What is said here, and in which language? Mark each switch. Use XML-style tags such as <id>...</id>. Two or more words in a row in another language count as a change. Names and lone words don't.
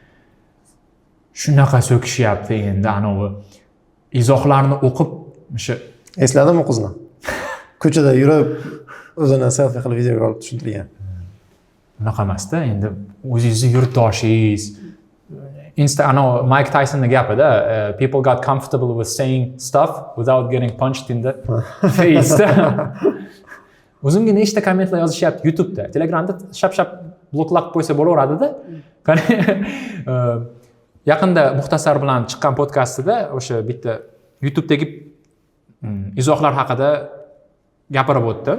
<uz>Shunaqa so'kishyapti endi anovi izohlarni o'qib, o'sha esladimmi qizni? Ko'chada yurib o'zini selfie qilib videoga olib tushuntirgan. Unaqa emasda, endi o'zingizni yurtdoshingiz Mike Tysonning gapida,</uz> <en>people got comfortable with saying stuff without getting punched in the face.</en> <uz>O'zimga nechta kommentlar yozishyapti YouTube'da, Telegramda shap-shap bloklab qo'ysa bo'laveradi-da. Qani yaqinda Muxtasar bilan chiqqan podkastida o'sha bitta YouTube'dagi izohlar haqida gapirib o'tdim.</uz>